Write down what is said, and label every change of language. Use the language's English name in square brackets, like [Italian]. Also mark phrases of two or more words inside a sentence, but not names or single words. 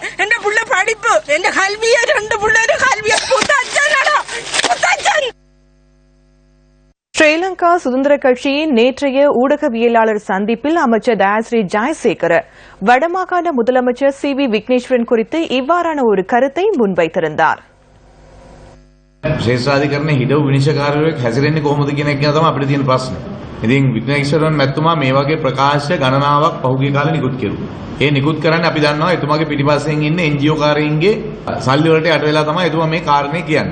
[Tamil] என் புள்ள படிப்பு என் கல்விய 2 புள்ளரும் கல்விய புத்தச்சனடா புத்தச்சன். ஸ்ரீலங்கா சுதந்திர கட்சியின் நேற்றைய ஊடகவியலாளர் சந்திப்பில் அமைச்சர் தயாஸ்ரீ ஜெயசேகர வடமாகாண முதலமைச்சர் CV விக்னேஸ்வரன் குறித்து இவ்வாறான ஒரு கருத்தை முன்வைத்திருந்தார். [Sinhala] ශේෂ්ඨාධිකරණයේ හිටපු විනිශ්චයකාරයෙක් හැසිරෙන්නේ කොහොමද කියන එක තමයි අපිට තියෙන ප්‍රශ්නේ. ඉතින් වික්නේශ්වරන් මැතිතුමා මේ වගේ ප්‍රකාශ ගණනාවක් පහුගිය කාලේ නිකුත් කෙරුවා. ඒ නිකුත් කරන්නේ අපි දන්නවා එතුමාගේ පිටිපස්සෙන් ඉන්න NGO කාරයින්ගේ සල්ලි වලට යට වෙලා තමයි එතුමා මේ කාරණේ කියන්නේ.